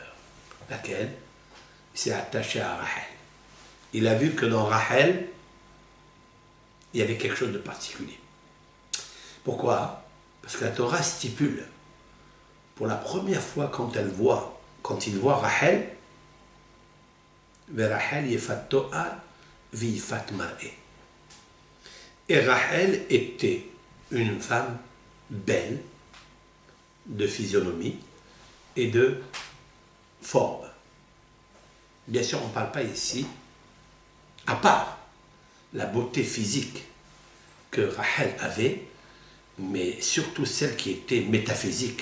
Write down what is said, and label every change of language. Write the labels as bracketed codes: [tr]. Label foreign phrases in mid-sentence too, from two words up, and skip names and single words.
[fr] Laquelle? Il s'est attaché à Rachel. Il a vu que dans Rachel, il y avait quelque chose de particulier. Pourquoi? Parce que la Torah stipule, pour la première fois quand il voit Rachel, Rachel [he] יפת תאר ויפת מראה. [fr] Et Rachel était une femme belle, de physionomie et de forme. Bien sûr, on ne parle pas ici, à part la beauté physique que Rachel avait, mais surtout celle qui était métaphysique.